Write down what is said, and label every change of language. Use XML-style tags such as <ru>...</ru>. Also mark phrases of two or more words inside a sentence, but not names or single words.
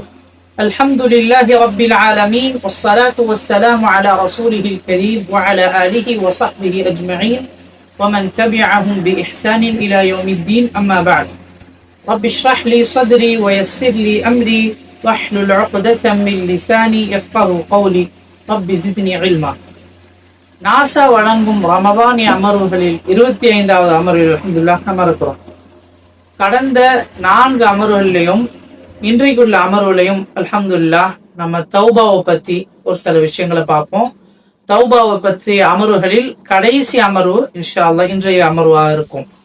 <ar>الحمد لله رب العالمين والصلاة والسلام على رسوله الكريم وعلى آله وصحبه أجمعين ومن تبعهم بإحسان إلى يوم الدين. أما بعد، رب اشرح لي صدري ويسر لي أمري واحلل عقدة من لساني يفقه قولي رب زدني علما.</ar> <ta>நாசா வழங்கும் ரமதானிய அமர்வுகளில் 25வது அமர்வில் அல்ஹம்துலில்லாஹ் நம்ம இருக்கிறோம். கடந்த 4 அமர்வுகளையும் இன்றைக்குள்ள அமர்வுகளையும் அல்ஹம்துலில்லாஹ் நம்ம தௌபாவை பத்தி ஒரு சில விஷயங்களை பார்ப்போம். தௌபாவை பற்றி அமர்வுகளில் கடைசி அமர்வு</ta> <ar>إن شاء الله</ar> <ta>இன்றைய அமர்வாக இருக்கும்.</ta>